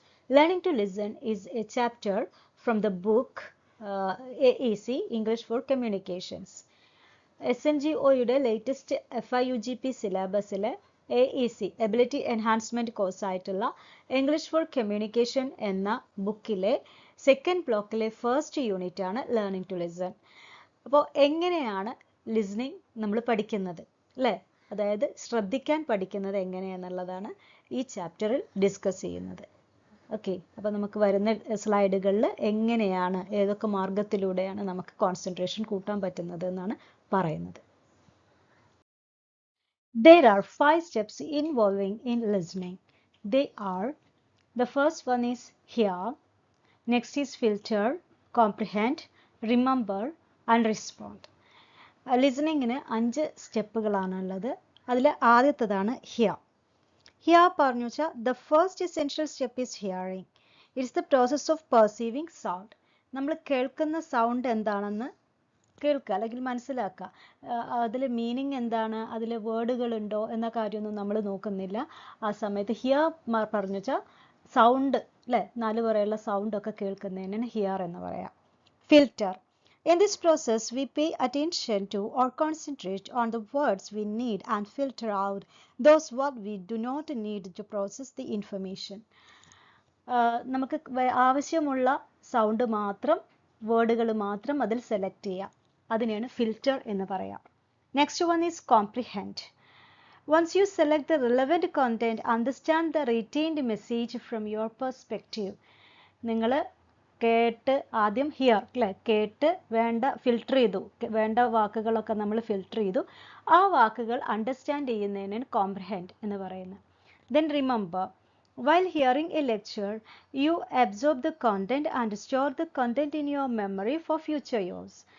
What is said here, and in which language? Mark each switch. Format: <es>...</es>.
<en>Learning to listen is a chapter from the book AEC-English for Communications.</en> <ml>SNGOയുടെ latest FYUGP syllabusലെ AEC Ability Enhancement course ആയിട്ടുള്ള English for Communication എന്ന ബുക്കിലെ second ബ്ലോക്കിലെ first unit ആണ് learning to listen. അപ്പോൾ എങ്ങനെയാണ് listening നമ്മൾ പഠിക്കുന്നത് അല്ലേ? അതായത് ശ്രദ്ധിക്കാൻ പഠിക്കുന്നത് എങ്ങനെയാണെന്നുള്ളതാണ് ഈ ചാപ്റ്ററിൽ ഡിസ്കസ് ചെയ്യുന്നത്. ഓക്കെ, അപ്പോൾ നമുക്ക് വരുന്ന സ്ലൈഡുകളിൽ എങ്ങനെയാണ് ഏതൊക്കെ മാർഗത്തിലൂടെയാണ് നമുക്ക് കോൺസെൻട്രേഷൻ കൂട്ടാൻ പറ്റുന്നത് എന്നാണ് പറയുന്നത്.</ml> <en>There are 5 steps involving in listening. They are, the first one is hear, next is filter, comprehend, remember and respond.</en> <ml>ലിസണിങ്ങിന് 5 സ്റ്റെപ്പുകളാണുള്ളത്. അതിൽ ആദ്യത്തേതാണ് ഹിയർ.</ml> <en>hear</en> <ml>പറഞ്ഞു വെച്ചാൽ</ml> <en>The first essential step is hearing. It's the process of perceiving sound.</en> <ml>നമ്മൾ കേൾക്കുന്ന sound എന്താണെന്ന് കേൾക്കുക അല്ലെങ്കിൽ മനസ്സിലാക്കുക. അതിൽ മീനിങ് എന്താണ്, അതിൽ വേർഡുകളുണ്ടോ എന്ന കാര്യമൊന്നും നമ്മൾ നോക്കുന്നില്ല. ആ സമയത്ത് ഹിയർ പറഞ്ഞു വെച്ചാൽ സൗണ്ട് അല്ലേ, 4 വരെയുള്ള സൗണ്ടൊക്കെ കേൾക്കുന്നതിനാണ് ഹിയർ എന്ന് പറയാം.</ml> <en>Filter. In this process, we pay attention to or concentrate on the words we need and filter out those what we do not need to process the information.</en> <ml>നമുക്ക് ആവശ്യമുള്ള sound മാത്രം, വേർഡുകൾ മാത്രം അതിൽ സെലക്ട് ചെയ്യാം. അതിനെയാണ് filter എന്ന് പറയാം.</ml> <en>Next one is comprehend. Once you select the relevant content, understand the retained message from your perspective.</en> <ml>നിങ്ങൾ കേട്ട് ആദ്യം ഹിയർ അല്ലേ, കേട്ട് വേണ്ട ഫിൽട്ടർ ചെയ്തു, വേണ്ട വാക്കുകളൊക്കെ നമ്മൾ ഫിൽട്ടർ ചെയ്തു. ആ വാക്കുകൾ അണ്ടർസ്റ്റാൻഡ് ചെയ്യുന്നതിനാണ് കോംപ്രിഹെൻഡ് എന്ന് പറയുന്നത്.</ml> <en>Then remember. While hearing a lecture you absorb the content and store the content in your memory for future use.</en>